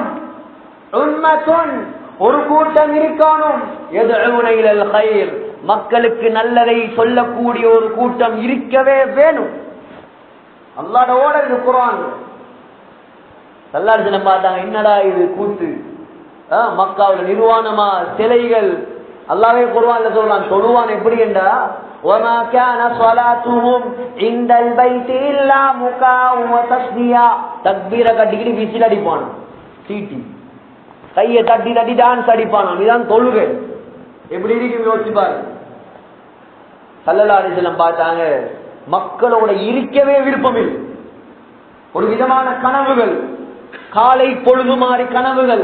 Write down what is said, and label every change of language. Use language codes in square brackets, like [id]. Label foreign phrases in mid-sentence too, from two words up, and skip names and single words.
[ta] உம்மத்துன் ஒரு கூட்டம் இருக்கணும், [ar] يدعون إلى الخير [ta] மக்களுக்கு நல்லதை சொல்லக்கூடிய ஒரு கூட்டம் இருக்கவே வேணும். அல்லாஹ்வோட ஓர்டர் இது குர்ஆன். ஸல்லல்லாஹு பார்த்தாங்க, என்னடா இது கூத்து, மக்காவுல நிர்வாணமா சிலைகள். அல்லாஹ்வே குர்ஆன்ல சொல்றான், தொழுவான் எப்படி என்றா [ar] وَمَا كَانَ صَلَاتُهُمْ عِندَ الْبَيْتِ إِلَّا مُكَاءً وَتَصْدِيًا. [ta] தக்பீர கட்டிக்கிட்டு விசில் அடிப்பான், சீட்டி கையை தட்டி தட்டி டான்ஸ் அடிப்பான். இதுதான் தொழுகை. எப்படி இருக்கும் யோசிப்பாரு. [ar] صلى الله عليه وسلم [ta] பார்த்தாங்க, மக்களோட இருக்கவே விருப்பம் இல்லை. ஒரு விதமான கனவுகள், காலை பொழுது மாறி கனவுகள்.